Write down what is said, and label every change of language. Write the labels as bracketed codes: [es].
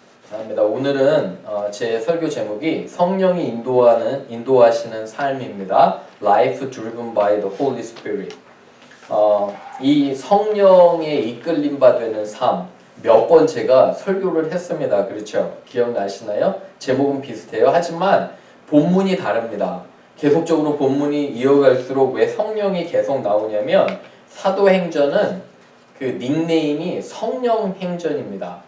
[ko] 감사합니다. 오늘은 제 설교 제목이 성령이 인도하시는 삶입니다. [en] Life driven by the Holy Spirit. [ko] 이 성령의 이끌림 받는 삶 몇 번 제가 설교를 했습니다. 그렇죠? 기억나시나요? 제목은 비슷해요. 하지만 본문이 다릅니다. 계속적으로 본문이 이어갈수록 왜 성령이 계속 나오냐면 사도행전은 그 닉네임이 성령행전입니다.